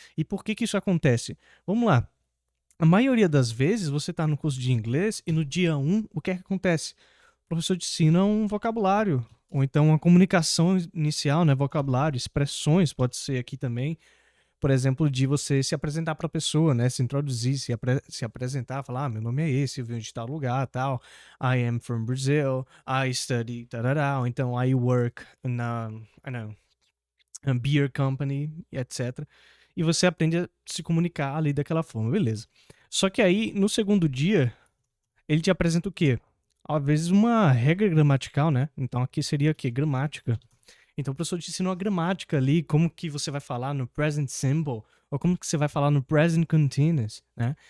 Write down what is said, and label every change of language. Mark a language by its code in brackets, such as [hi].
[pt] E por que que isso acontece? Vamos lá. A maioria das vezes você está no curso de inglês e no dia 1, o que é que acontece? O professor te ensina um vocabulário, ou então uma comunicação inicial, né? Vocabulário, expressões, pode ser aqui também. Por exemplo, de você se apresentar para a pessoa, né? Se introduzir, se apresentar, falar, meu nome é esse, eu venho de tal lugar, tal. [en] I am from Brazil, I study, tarará. Ou então, I work na, I know, a beer company, etc. [pt] E você aprende a se comunicar ali daquela forma, beleza. Só que aí, no segundo dia, ele te apresenta o quê? Às vezes uma regra gramatical, né? Então aqui seria o quê? Gramática. Então o professor te ensina uma gramática ali, como que você vai falar no present simple, ou como que você vai falar no present continuous, né?